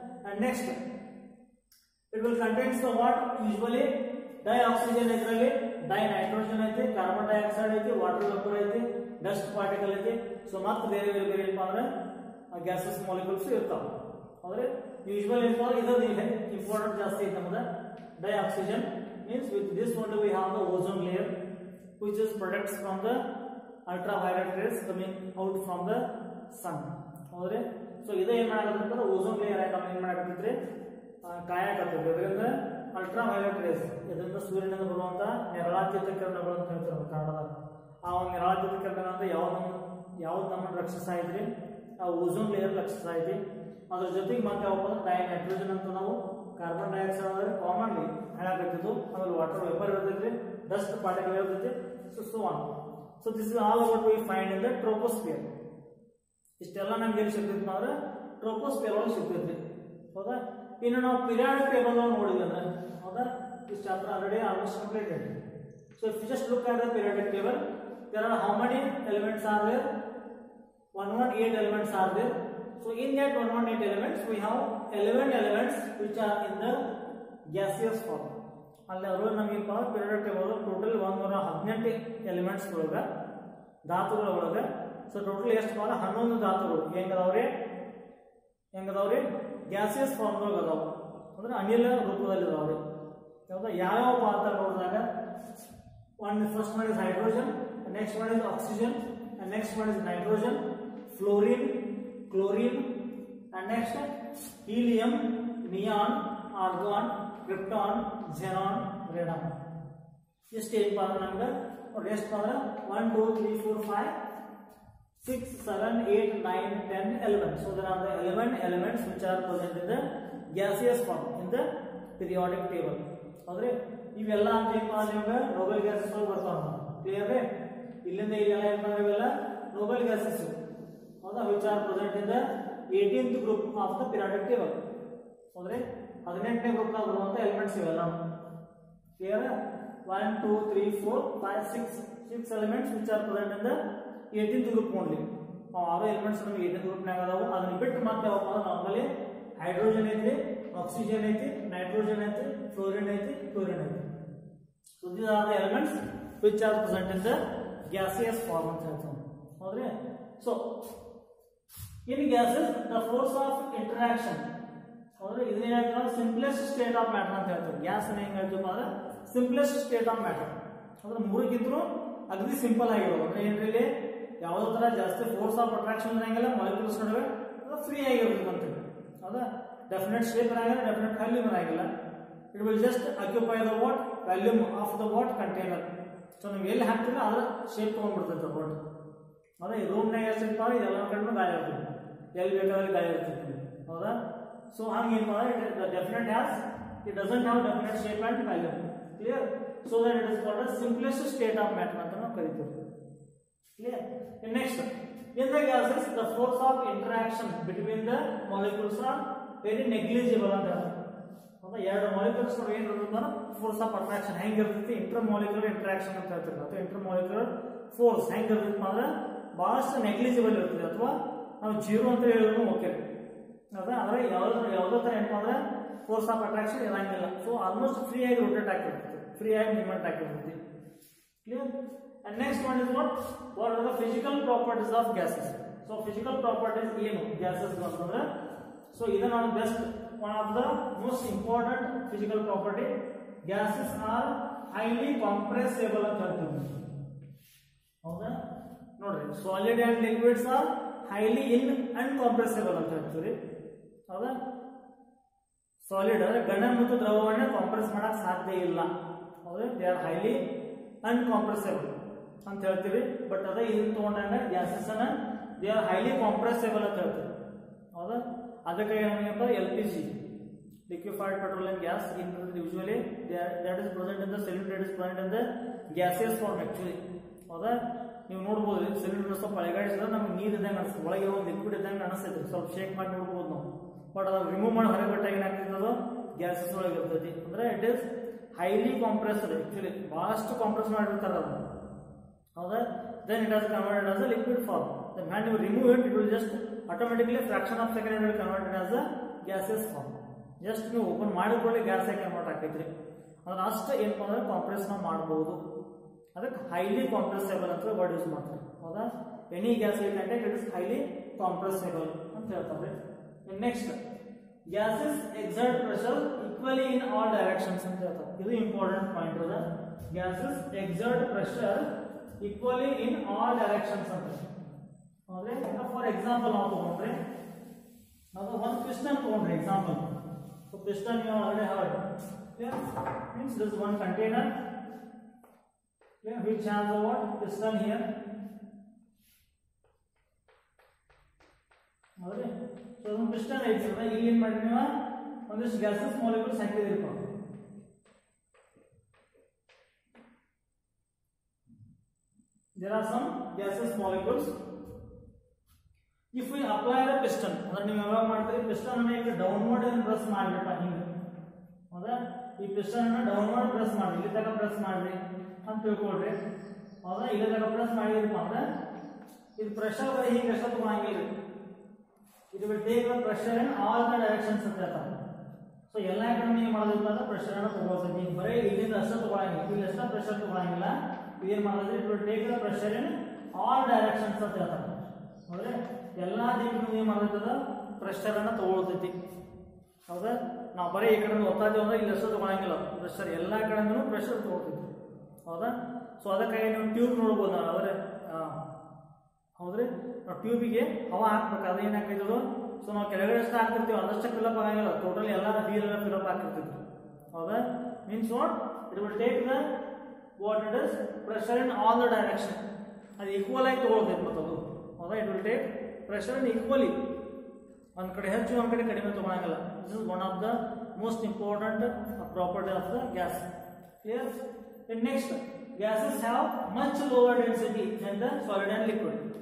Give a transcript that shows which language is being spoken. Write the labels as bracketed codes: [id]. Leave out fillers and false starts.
[en] and next it will contains the what usually dioxygen ಇದರಲ್ಲಿ, nitrogen ಐತಿ, carbon dioxide ಐತಿ, water vapour ಐತಿ, dust particle ಐತಿ. [kn] So ಮತ್ತೆ ಬೇರೆ ಬೇರೆ ಬೇರೆ ಏನಪ್ಪ ಅಂದ್ರೆ ಗ್ಯಾಸಸ್ ಮಾಲಿಕ್ಯೂಲ್ಸ್ ಇರ್ತಾವ. ಅಂದ್ರೆ ಯೂಶುವಲಿ ಏನಪ್ಪ ಅಂದ್ರೆ ಇದು ಇಂಪಾರ್ಟೆಂಟ್ ಜಾಸ್ತಿ ಐತಿ ನಮ್ದು. [en] Dioxygen means with this only we have the ozone layer which is protects from the ultraviolet rays coming out from the sun. [kn] ಹೌದ್ರಿ? ಸೊ ಇದು ಏನ್ ಮಾಡಾಕತ್ತಂದ್ರೆ ಓಝೋನ್ ಲೇಯರ್ ಆಗಿ ಏನ್ ಮಾಡಾಕತ್ತೈತ್ರಿ ಕಾಯಾಕತ್ತೈತಿ. ಅದರಿಂದ ಅಲ್ಟ್ರಾ ವೈಲೆಟ್ ರೇಸ್, ಇದರಿಂದ ಸೂರ್ಯನಿಂದ ಬರುವಂತ ನೇರಳಾತೀತ ಕಿರಣಗಳು ಅಂತ ಹೇಳ್ತಾರೆ ಕನ್ನಡದಾಗ. ಆ ಒಂದು ನೇರಳಾತೀತ ಕಿರಣ ಅಂದ್ರೆ ಯಾವ್ದು ನಮ್ಮನ್ನು ರಕ್ಷಿಸ್ತಾ ಇದ್ರಿ, ಆ ಓಝೋನ್ ಲೇಯರ್ ರಕ್ಷಿಸ್ತಾ ಐತಿ. ಅದ್ರ ಜೊತೆಗೆ ಮತ್ತೆ ಯಾವಪ್ಪ ನೈಟ್ರೋಜನ್ ಅಂತ ನಾವು ಕಾರ್ಬನ್ ಡೈಆಕ್ಸೈಡ್ ಅಂದ್ರೆ ಕಾಮನ್ಲಿ ಹೇಳಾಕತ್ತಿದ್ದು, ಆಮೇಲೆ ವಾಟರ್ ವೇಪರ್ ಇರ್ತೈತಿ, ಡಸ್ಟ್ ಪಾರ್ಟಿಕಲ್ ಇರ್ತೈತಿ, so on. [en] So this is all about we find in the troposphere. [kn] ಇಷ್ಟೆಲ್ಲ ನಮ್ಗೆ ಎಲ್ಲಿ ಸಿಗ್ತೈತಿ ಅಂದ್ರೆ ಟ್ರೋಪೋಸ್ಫಿಯರ್ ಒಳಗೆ ಸಿಗ್ತೈತಿ, ಹೌದಾ. ಇನ್ನು ನಾವು ಪಿರಿಯಾಡಿಕ್ ಟೇಬಲ್ ನೋಡಿದ್ವಿ ಅಂದ್ರೆ, ಹೌದಾ, [en] this chapter already almost completed. So if you just look at the periodic table, there are how many elements are there? 118 elements are there. So in that 118 elements we have 11 elements which are in the gaseous form. [kn] ಅಲ್ಲಿ ಅವರು ನಮಗೆ periodic table total 118 elements ಒಳಗ ಧಾತುಗಳ ಒಳಗ. So total ಎಷ್ಟು 11 ಧಾತುಗಳು ಹೆಂಗದಾವ್ರಿ gaseous form ಒಳಗ ಅದಾವ, ಅಂದ್ರೆ ಅನಿಲ ರೂಪದಲ್ಲಿ ಅದಾವ್ರಿ. [en] ಹೌದಾ, [kn] ಯಾವ ಅಂತ ನೋಡಿದಾಗ [en] First one is hydrogen, next one is oxygen, next one is nitrogen, fluorine, chlorine, and next helium, neon, argon, krypton, xenon, radon. [kn] ಇಷ್ಟು ಏನಪ್ಪ ಅಂದ್ರೆ ನಮ್ಗೆ ಎಷ್ಟು ಅಂದ್ರೆ 1 2 3 4 5 6 7 8 9 10 11. [en] So there are the 11 elements which are present in the gaseous form in the periodic table. [kn] ಹೌದ್ರಿ, ಇವೆಲ್ಲ ಅಂತ ಏನಪ್ಪ ನಿಮ್ಗೆ ನೋಬೆಲ್ ಗ್ಯಾಸಸ್ ಬರ್ತಾವ. [en] clear ರೀ, [kn] ಇಲ್ಲಿಂದ ಇವೆಲ್ಲ ಏನಪ್ಪ ಇವೆಲ್ಲ [en] Noble gases, ಹೌದಾ, which are present in the 18th group of the periodic table. [kn] ಹೌದ್ರಿ, 18ನೇ ಗ್ರೂಪ್ ನಾಗ ಬರುವಂತ ಎಲಿಮೆಂಟ್ಸ್ ಇವೆಲ್ಲ. [en] Clear, 1 2 3 4 5 6 elements which are present in the 18th group only. [kn] 6 elements ನಮಗೆ 18th ಗ್ರೂಪ್ ನಾಗ ಅದಾವು. ಅದನ್ನ ಬಿಟ್ಟು ಮತ್ತೆ ಯಾವಪ್ಪ ಅಂದ್ರೆ ನಾರ್ಮಲಿ ಹೈಡ್ರೋಜನ್ ಐತಿ, ಆಕ್ಸಿಜನ್ ಐತಿ, ನೈಟ್ರೋಜನ್ ಐತಿ, ಫ್ಲೋರಿನ್ ಐತಿ, ಕ್ಲೋರಿನ್ ಐತಿ. [en] So these are the elements which are present in the gaseous form [kn] ಅಂತ ಹೇಳ್ತೀವಿ. [en] ಹೌದ್ರಿ, so in gases the force of interaction, ಹೌದ್ರಿ, [kn] ಇದನ್ನ ಹೇಳ್ತೀವಿ [en] Simplest state of matter ಅಂತ ಹೇಳ್ತೀವಿ. [kn] ಗ್ಯಾಸ್ ಅನ್ನ ಹೆಂಗ್ ಹೇಳ್ತೀವಿ ಅಂದ್ರೆ ಸಿಂಪ್ಲೆಸ್ಟ್ ಸ್ಟೇಟ್ ಆಫ್ ಮ್ಯಾಟರ್, ಅಂದ್ರೆ ಮೂರಕ್ಕಿಂತಲೂ ಅಗದಿ ಸಿಂಪಲ್ ಆಗಿರೋದು. ಅಂದ್ರೆ ಏನ್ರಿ, ಯಾವುದೇ ತರ ಜಾಸ್ತಿ ಫೋರ್ಸ್ ಆಫ್ ಅಟ್ರಾಕ್ಷನ್ ಇರಂಗಿಲ್ಲ, ಮಾಲಿಕ್ಯೂಲ್ಸ್ ನಡುವೆ ಫ್ರೀ ಆಗಿರೋದು ಅಂತೇಳಿ. ಹೌದಾ, ಡೆಫಿನೆಟ್ ಶೇಪ್ ಇರಂಗಿಲ್ಲ, ಡೆಫಿನೆಟ್ ವ್ಯಾಲ್ಯೂಮ್ ಇರಂಗಿಲ್ಲ. [en] It will just occupy the what volume of the what container. [kn] So ನಾವು ಎಲ್ಲಿ ಹಾಕ್ತೀವಿ ಅದರ ಶೇಪ್ ತಗೊಂಡ್ಬಿಡ್ತೈತೆ ವಾಟ್. ಹೌದಾ, ಈ ರೂಮ್ನಾಗ ಎಷ್ಟು ಇದೆಲ್ಲ ಕಡೆ ಗಾಯ ಇರ್ತದೆ, ಎಲ್ಲಿ ಬೇಕಾದ್ರೆ ಗಾಯ ಇರ್ತೈತಿ. [en] ಹೌದಾ, [kn] ಸೊ ಹಂಗೆ ಏನು ಮಾಡಿದ್ರೆ [en] Definite has it doesn't have definite shape and volume. Clear, so that it is called as simplest state of matter [kn] ಅಂತ ನಾವು ಕರಿತೀವಿ. [en] clear, next in the gases the force of interaction between the molecules are very negligible [kn] ಅಂತ ಹೇಳ್ತಾರೆ. ಹೌದಾ, ಎರಡು molecules ಏನು ಇರುತ್ತೆ force of attraction ಹೆಂಗಿರ್ತೈತಿ, ಇಂಟರ್ ಮಾಲಿಕ್ಯುಲರ್ ಇಂಟ್ರಾಕ್ಷನ್ ಅಂತ ಹೇಳ್ತಾರೆ. ಅಥವಾ ಇಂಟರ್ ಮಾಲಿಕ್ಯುಲರ್ ಫೋರ್ಸ್ ಹೆಂಗಿರ್ತೈತಿ ಅಂದ್ರೆ ಬಹಳಷ್ಟು ನೆಗ್ಲಿಜಿಬಲ್ ಇರ್ತದೆ, ಅಥವಾ ನಾವು ಜೀರೋ ಅಂತ ಹೇಳಿದ್ರು ಓಕೆ. ಹೌದಾ, ಅಂದ್ರೆ ಯಾವುದೋ ತರ ಏನಪ್ಪ ಅಂದ್ರೆ ಫೋರ್ಸ್ ಆಫ್ ಅಟ್ರಾಕ್ಷನ್ ಇರಂಗಿಲ್ಲ. ಸೊ ಆಲ್ಮೋಸ್ಟ್ ಫ್ರೀ ಆಗಿ ರೊಟೇಟ್ ಆಗಿರ್ತೈತಿ, ಫ್ರೀ ಆಗಿ ಮೂವ್ಮೆಂಟ್ ಆಗಿರ್ತೈತಿ. [en] Clear, and next one is what are the physical properties of gases. So physical properties ಏನು gases ಅಂತಂದ್ರೆ, so ಇದು ನಾವು best one of the most important physical property. Gases are highly compressible [kn] ಅಂತ ಹೇಳ್ತೀವಿ. [en] ಹೌದಾ, ನೋಡ್ರಿ, solid and liquids are highly incompressible [kn] ಅಂತ ಹೇಳ್ತೀವಿ. ಹೌದಾ, ಸಾಲಿಡ್ ಘನ ಮತ್ತು ದ್ರವವನ್ನ ಕಾಂಪ್ರೆಸ್ ಮಾಡಕ್ ಸಾಧ್ಯ ಇಲ್ಲ. [en] ಹೌದಾ, they are highly uncompressible [kn] ಅಂತ ಹೇಳ್ತೀವಿ. ಬಟ್ ಅದ ಇದನ್ನ ತಗೊಂಡಾಗ ಗ್ಯಾಸಸ್ ಅನ್ನ [en] they are highly compressible [kn] ಅಂತ ಹೇಳ್ತೀವಿ. [en] ಹೌದಾ, ಅದಕ್ಕೆ ಏನಪ್ಪ LPG, liquefied petroleum gas, usually that is present in the cylinder, that is present in the gaseous form actually. [kn] ಹೌದಾ, ನೀವು ನೋಡ್ಬೋದು ಸಿಲಿಂಡರ್ ಸ್ವಲ್ಪ ಅಳಗಾಡಿಸಿದ್ರೆ ನಮ್ಗೆ ನೀರು ಇದ್ದಂಗೆ ಅನಿಸ್ತದೆ, ಒಳಗೆ ಒಂದು ಲಿಕ್ವಿಡ್ ಇದ್ದಂಗೆ ಅನಿಸ್ತೈತಿ. ಸ್ವಲ್ಪ ಶೇಕ್ ಮಾಡಿ ನೋಡ್ಬೋದು ನಾವು. ಬಟ್ ಅದನ್ನ ರಿಮೂವ್ ಮಾಡಿ ಹೊರಗೆ ಬಿಟ್ಟಾಗ ಏನಾಗ್ತದೆ, ಗ್ಯಾಸಸ್ ಒಳಗೆ ಇರ್ತೈತಿ. ಅಂದ್ರೆ [en] it is highly compressed, [kn] actually ಬಹಳಷ್ಟು ಕಾಂಪ್ರೆಸ್ ಮಾಡಿರ್ತಾರೆ ಅದನ್ನ. [en] ಹೌದಾ, then it has converted as a liquid form. Then when you remove it, it will just automatically fraction of second it will convert it as a gaseous form. [kn] Just ನೀವು open ಮಾಡಿಕೊಳ್ಳಿ gas ಆಗಿ convert ಆಗ್ತೈತ್ರಿ. ಅದನ್ನ ಅಷ್ಟು ಏನಪ್ಪ ಅಂದ್ರೆ compress ನಾವು ಮಾಡಬಹುದು. ಅದಕ್ಕೆ ಹೈಲಿ ಕಾಂಪ್ರೆಸೇಬಲ್ ಅಂತ ವರ್ಡ್ ಯೂಸ್ ಮಾಡ್ತಾರೆ. ಹೌದಾ, any gas ಐಟಂటే [en] it is highly compressible [kn] ಅಂತ ಹೇಳ್ತಾರೆ. [en] next, gases exert pressure equally in all directions [kn] ಅಂತ ಹೇಳ್ತಾರೆ. ಇದು ಇಂಪಾರ್ಟೆಂಟ್ ಪಾಯಿಂಟ್ ಅದ. [en] gases exert pressure equally in all directions ಅಂತ. [kn] ಹೌದ್ರಿ, ಫಾರ್ ಎಕ್ಸಾಂಪಲ್ ನಾವು ತಗೊಂಡ್ರೆ ನಾವು ಒಂದು ಪಿಸ್ಟನ್ ತಗೊಂಡ್ರೆ example. [en] So piston you already heard. Clear? Means this is one container, clear, which has a what? Piston here. [kn] ಹೌದ್ರಿ. So ಅದೊಂದು ಪಿಸ್ಟನ್ ಐತಿ ಅದ ಇಲ್ಲಿ ಏನ್ ಮಾಡಿ ನೀವು ಒಂದಿಷ್ಟು gases molecules ಹಾಕಿದಿರಪ್ಪ. [en] There are some gaseous molecules. If we apply the piston, [kn] ಅಂದ್ರೆ ನೀವು ಯಾವಾಗ ಮಾಡ್ತೀರಿ ಪಿಸ್ಟನ್ ಅನ್ನ ಈಗ ಡೌನ್ವರ್ಡ್ ಅನ್ನು ಪ್ರೆಸ್ ಮಾಡ್ಬಿಟ್ಟ ಹಿಂಗೆ, ಹೌದಾ? ಈ ಪಿಸ್ಟನ್ ಅನ್ನ ಡೌನ್ವರ್ಡ್ ಪ್ರೆಸ್ ಮಾಡಿ ಇಲ್ಲಿ ತನಕ ಪ್ರೆಸ್ ಮಾಡ್ರಿ ಅಂತ ತಿಳ್ಕೊಳ್ರಿ, ಹೌದಾ? ಇಲ್ಲಿ ತನಕ ಪ್ರೆಸ್ ಮಾಡಿದ್ರಪ್ಪ ಅಂದ್ರೆ ಇದು ಪ್ರೆಷರ್ ಹಿಂಗೆ ಎಷ್ಟು ತಗೊಳಂಗಿಲ್ಲ. [en] It will take the pressure in all the directions [kn] ಅಂತ ಹೇಳ್ತಾರೆ. ಸೊ ಎಲ್ಲಾ ಕಡೆ ನೀವು ಮಾಡೋದ್ರಿಂದ ಅಂದ್ರೆ ಪ್ರೆಷರ್ ಅನ್ನು ತಗೊಳ್ತೀವಿ. ಬರೀ ಇಲ್ಲಿಂದ ಅಷ್ಟೇ ತಗೊಳಂಗಿಲ್ಲ, ಇಲ್ಲಿ ಅಷ್ಟೇ ಪ್ರೆಷರ್ ತಗೊಳಂಗಿಲ್ಲ. [en] ಏನ್ ಮಾಡೋದ್ರಿ it will take the pressure in all directions [kn] ಅಂತ ಹೇಳ್ತಾರೆ. ಹೌದ್ರೆ ಎಲ್ಲಾ ದಿಕ್ಕಿನ ಏನ್ ಮಾಡ್ತದ ಪ್ರೆಷರ್ ಅನ್ನ ತಗೊಳ್ತೈತಿ, ಹೌದಾ? ನಾವು ಬರೀ ಈ ಕಡೆ ಒತ್ತಾ ಇದ್ದೀವಿ ಅಂದ್ರೆ ಇಲ್ಲಿ ಅಷ್ಟೇ ತಗೊಳಂಗಿಲ್ಲ, ಪ್ರೆಷರ್ ಎಲ್ಲಾ ಕಡೆನೂ ಪ್ರೆಷರ್ ತಗೊಳ್ತೈತಿ, ಹೌದಾ? ಸೊ ಅದಕ್ಕಾಗಿ ನೀವು ಟ್ಯೂಬ್ ನೋಡ್ಬೋದು ನಾವು, ಅಂದ್ರೆ ಹೌದ್ರಿ ನಾವು ಟ್ಯೂಬಿಗೆ ಹವಾ ಹಾಕ್ಬೇಕು. ಅದು ಏನ್ ಹಾಕಿದ್ರು, ಸೊ ನಾವು ಕೆಳಗಡೆ ಎಷ್ಟು ಹಾಕ್ತಿರ್ತೀವಿ ಅದಷ್ಟೇ ಫಿಲಪ್ ಆಗಂಗಿಲ್ಲ, ಟೋಟಲ್ ಎಲ್ಲ ನೀರೆಲ್ಲ ಫಿಲಪ್ ಹಾಕಿರ್ತಿದ್ವಿ, ಹೌದಾ? [en] Means what it will take the what it is pressure in all the direction. [kn] ಅದು ಈಕ್ವಲ್ ಆಗಿ ತಗೊಳ್ತೈತೆ ಮತ್ತೆ ಅದು, ಹೌದಾ? [en] it will take pressure in equally, [kn] ಒಂದ್ ಕಡೆ ಹೆಚ್ಚು ಒಂದ್ ಕಡೆ ಕಡಿಮೆ ತಗೊಳಂಗಿಲ್ಲ. [en] This is one of the most important property of the gas. Clear? Next, gases have much lower density than the solid and liquid.